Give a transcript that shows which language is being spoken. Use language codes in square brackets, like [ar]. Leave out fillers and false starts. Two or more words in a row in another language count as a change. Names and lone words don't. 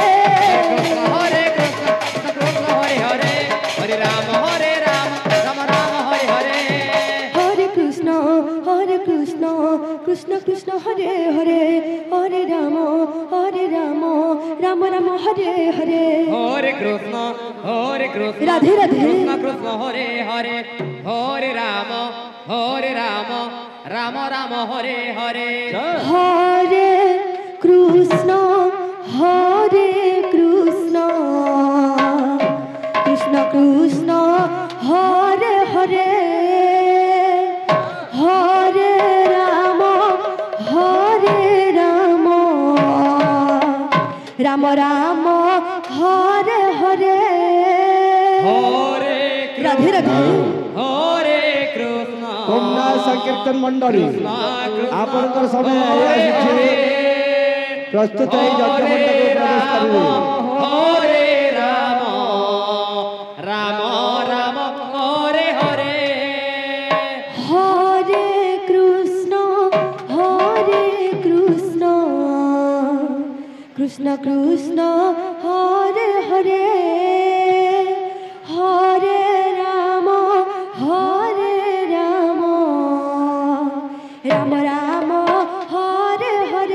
[sa] হরে কৃষ্ণ কৃষ্ণ হরে হরে হরে রাম রাম রাম হরে হরে হরে কৃষ্ণ কৃষ্ণ কৃষ্ণ হরে হরে হরে রাম রাম রাম হরে হরে হরে কৃষ্ণ রাধে রাধে কৃষ্ণ কৃষ্ণ হরে হরে হরে রাম রাম রাম হরে হরে হরে কৃষ্ণ কৃষ্ণ কৃষ্ণ হরে হরে হরে রাম রাম রাম হরে হরে হরে রাধে রাধে হরে কৃষ্ণ কন্যা সংকীর্তন মণ্ডলী কৃষ্ণ [or] ଆପଣଙ୍କର ସମୟ ଆସିଛି ପ୍ରସ୍ତୁତ ହେଇ ଯଜ୍ଞ ମଣ୍ଡପକୁ ପ୍ରବେଶ କରିବେ [sa] ହରେ ରାମ ରାମ ରାମ ହରେ ହରେ হরে কৃষ্ণ কৃষ্ণ কৃষ্ণ হরে হরে হরে রাম রাম রাম হরে হরে